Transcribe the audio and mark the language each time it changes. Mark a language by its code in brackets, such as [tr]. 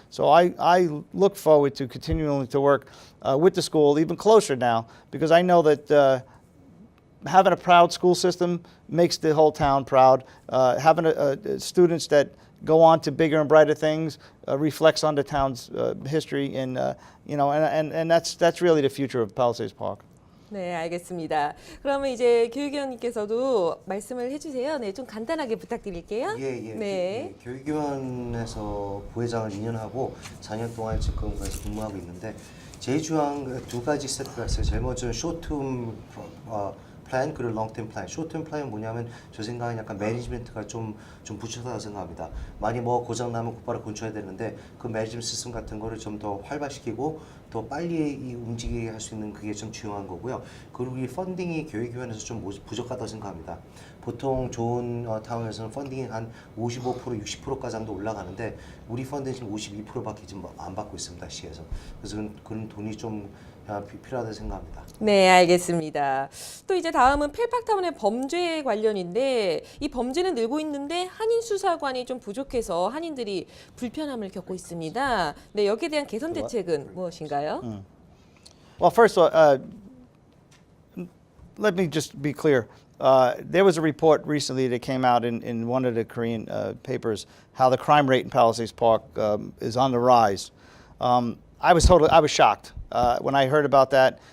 [en] So I look forward to continuing to work with the school, even closer now, because I know that having a proud school system makes the whole town proud. Having students that go on to bigger and brighter things reflects on the town's history, and that's really the future of Palisades Park. [ko] 네, 알겠습니다. 그러면 이제 교육위원님께서도 말씀을 해주세요. 네, 좀 간단하게 부탁드릴게요. 네. 교육위원회에서 부회장을 2년 하고 4년 동안 지금 거기서 근무하고 있는데 제일 중요한 두 가지 세트가 있어요. 제일 먼저는 쇼트텀 플랜 그리고 롱텀 플랜. 쇼트텀 플랜은 뭐냐면 저 생각엔 약간 매니지먼트가 좀 부족하다고 생각합니다. 많이 고장 나면 곧바로 고쳐야 되는데 그 매니지먼트 시스템 같은 거를 좀 더 활발시키고 더 빨리 움직이게 할 수 있는 그게 좀 중요한 거고요. 그리고 이 펀딩이 교육위원회에서 좀 부족하다고 생각합니다. 보통 좋은 타운에서는 펀딩이 한 55%, 60%까지 정도 올라가는데 우리 펀딩이 지금 52%밖에 지금 안 받고 있습니다. 시에서. 그래서 그런 돈이 좀 필요하다고 생각합니다. 네, 알겠습니다. 또 이제 다음은 펠팍타운의 범죄 관련인데 이 범죄는 늘고 있는데 한인 수사관이 좀 부족해서 한인들이 불편함을 겪고 있습니다. 네, 여기에 대한 개선 대책은 무엇인가요? [en] Well, first of all, let me just be clear. There was a report recently that came out in one of the Korean papers how the crime rate in Palisades Park is on the rise. I was shocked when I heard about that.